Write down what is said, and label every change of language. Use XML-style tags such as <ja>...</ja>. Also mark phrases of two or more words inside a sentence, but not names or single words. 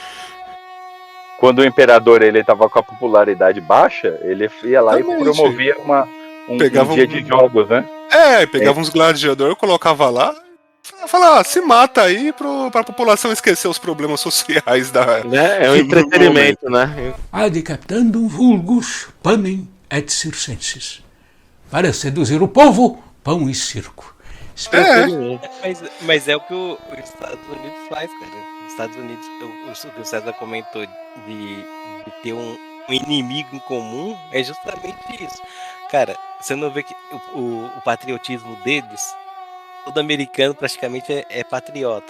<pt>Quando o imperador ele tava com a popularidade baixa, ele ia lá e promovia um dia de jogos, né? Pegava uns gladiadores, colocava lá, falava, se mata aí pra população esquecer os problemas sociais da... É um entretenimento, né?</pt> <la>Ad captandum vulgus panem et circenses.</la> <pt>Para seduzir o povo, pão e circo. Mas é o que os Estados Unidos faz, cara. Os Estados Unidos, o que o César comentou de ter um inimigo em comum é justamente isso. Cara, você não vê que o patriotismo deles, todo americano praticamente é patriota.</pt>